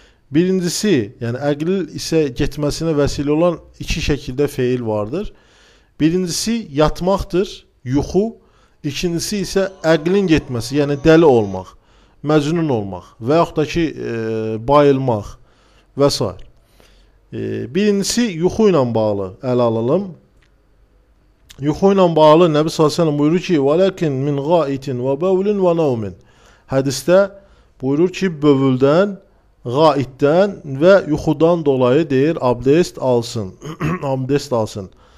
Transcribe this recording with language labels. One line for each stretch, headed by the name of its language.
Turkish: Birincisi, yani akıl ise gitmesine vesile olan iki şekilde fiil vardır. Birincisi yatmaktır, yuhu. İkincisi ise aklın gitmesi, yani deli olmak.
Azerbaijani: məcnun olmaq və yaxud da ki, bayılmaq və s. Birincisi, yuxu ilə bağlı ələ alalım. Yuxu ilə bağlı Nəbi s.ə.v. buyurur ki,
Arabic: وَلَكِنْ مِنْ غَائِتٍ وَبَوْلٍ وَنَوْمٍ
Azerbaijani: Hədisdə buyurur ki, bövüldən, qaiddən və yuxudan dolayı deyir, abdest alsın. abdest alsın.